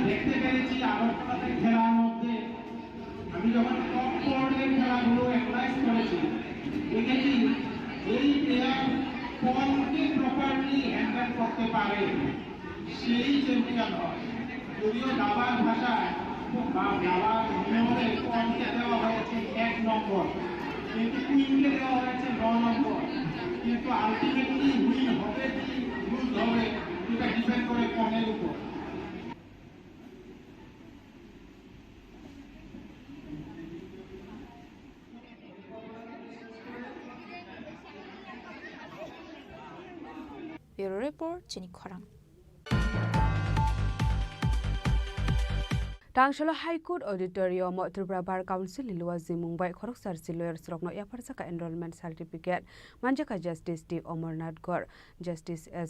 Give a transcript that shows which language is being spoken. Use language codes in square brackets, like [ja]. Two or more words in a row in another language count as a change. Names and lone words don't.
[bn] দেখতে পেরেছি আগরতলাতে খেলার মধ্যে আমি যখন [en] top board [bn] খেলাগুলো অ্যানালাইজ করেছি দেখেছি এই প্লেয়ার বলকে [en] properly handle [bn] করতে পারে সেই চ্যাম্পিয়ন হয় যদিও দাবার ভাষায় দাবার নিয়মে পয়েন্টকে দেওয়া হয়েছে 1 নম্বর কিন্তু কুইনকে দেওয়া হয়েছে 9 নম্বর কিন্তু [en] ultimately win [bn] হবে কি লুজ হবে এটা ডিপেন্ড করে পয়েন্টের উপর [en] Bureau Report [trp] Chini Khorang Tangshalo High Court Auditorium Tripura Bar Council Ilwazi Mumbai Khoroksar Lawyers Rokno Yaparsaka [en] Enrollment Certificate [trp] Manjaka Justice D Omarnath Gor Justice S.